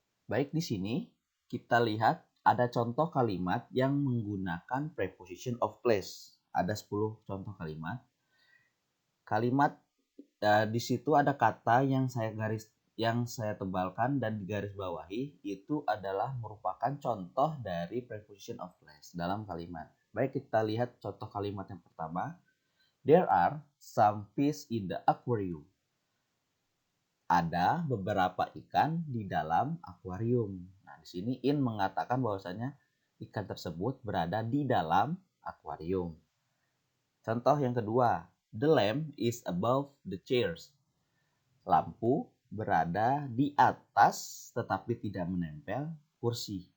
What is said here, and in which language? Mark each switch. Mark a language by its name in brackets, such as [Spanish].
[Indonesian] Baik, di sini kita lihat ada contoh kalimat yang menggunakan preposition of place. Ada 10 contoh kalimat. Di situ ada kata yang saya tebalkan dan digaris bawahi, itu adalah merupakan contoh dari preposition of place dalam kalimat. Baik, kita lihat contoh kalimat yang pertama. [English] There are some fish in the aquarium. [Indonesian] Ada beberapa ikan di dalam akuarium. Nah, di sini in mengatakan bahwasanya ikan tersebut berada di dalam akuarium. Contoh yang kedua, [English] the lamp is above the chairs. [Indonesian] Lampu berada di atas tetapi tidak menempel kursi.